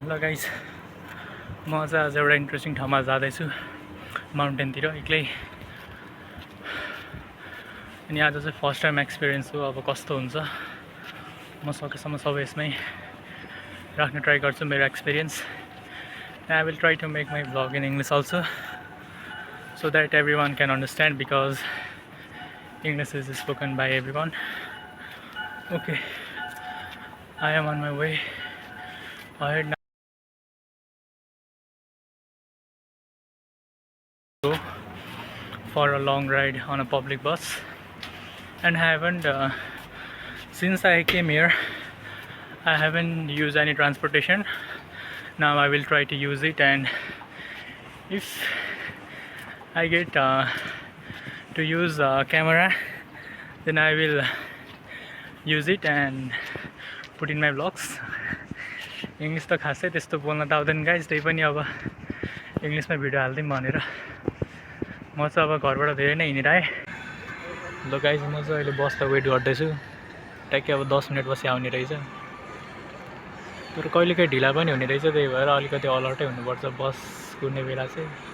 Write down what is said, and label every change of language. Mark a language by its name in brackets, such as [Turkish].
[Nepali] ल गाइस म चाहिँ आज एउटा इन्ट्रेस्टिङ ठाउँमा जाँदैछु माउन्टेनतिर एक्लै अनि आज चाहिँ फर्स्ट टाइम एक्सपिरियन्स हो अब कस्तो हुन्छ म सकेसम्म सबै यसमै राख्न ट्राई गर्छु मेरो experience [English] I will try to make my vlog in English also so that everyone can understand because English is spoken by everyone. Okay, I am on my way ahead now. Go for a long ride on a public bus and I haven't since I came here I haven't used any transportation. Now I will try to use it, and if I get to use camera, then I will use it and put in my vlogs. [Nepali] English त खासै त्यस्तो बोल्न त आउँदैन guys, त्यही पनि अब इङ्ग्लिसमा भिडियो हाल्दिउँ भनेर म चाहिँ अब घरबाट धेरै नै हिँडेर आएँ। ल गाइस म चाहिँ अहिले बसलाई वेट गर्दैछु, ट्याक्कै अब 10 मिनट पछि आउने रहेछ, तर कहिलेकाहीँ ढिला पनि हुने रहेछ, त्यही भएर अलिकति अलर्टै हुनुपर्छ बस कुद्ने बेला चाहिँ।